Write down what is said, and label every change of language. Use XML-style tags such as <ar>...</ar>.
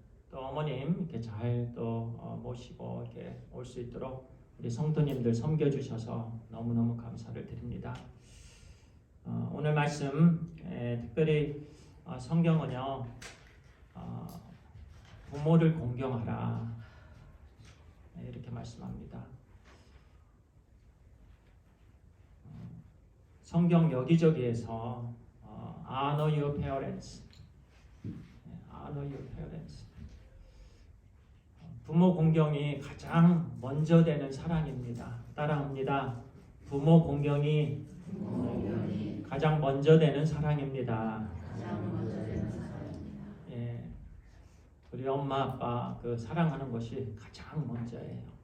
<ko>또 어머님 이렇게 잘 또 모시고 이렇게 올 수 있도록 우리 성도님들 섬겨주셔서 너무너무 감사를 드립니다. 오늘 말씀 특별히 성경은요 부모를 공경하라 이렇게 말씀합니다. 성경 여기저기에서</ko> <en>honor your parents, honor your parents.</en> <ko>부모 공경이 가장 먼저 되는 사랑입니다. 따라합니다. 부모 공경이 가장 먼저 되는 사랑입니다. 예, 우리 엄마 아빠 그 사랑하는 것이 가장 먼저예요.</ko>